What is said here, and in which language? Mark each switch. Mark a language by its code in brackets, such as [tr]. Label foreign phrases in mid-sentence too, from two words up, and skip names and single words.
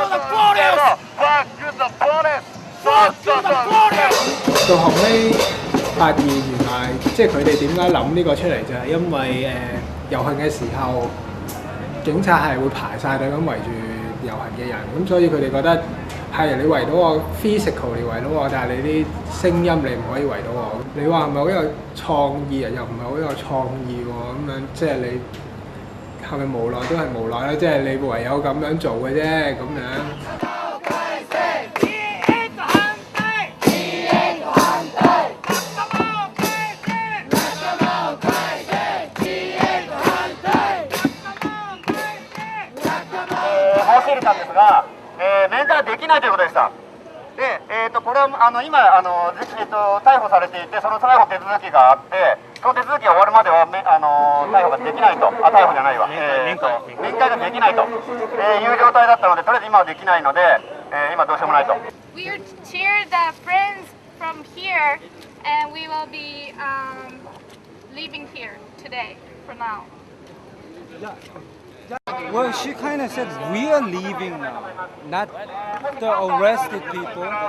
[yue] 到後尾發現原來即係佢哋點解諗呢個出嚟就係因為遊行嘅時候警察係會排晒隊咁圍住遊行嘅人，咁所以佢哋覺得係你圍到我 physical 你圍到我，但係你啲聲音你唔可以圍到我。你話係咪好有創意啊？又唔係好有創意喎，咁樣即係你係咪無奈都係無奈啦？即係你唯有咁樣做嘅啫，咁樣。 [ja] たんですが、面会できないということでした。で、これは今逮捕されていて、その逮捕手続きがあって、その手続きが終わるまでは逮捕ができないと、逮捕じゃないわ、面会ができないと、いう状態だったので、とりあえず今はできないので、今どうしようもないと。 [en] We are cheered friends from here, and we will be leaving here today for now. Well, she kind of said we are leaving now, not the arrested people.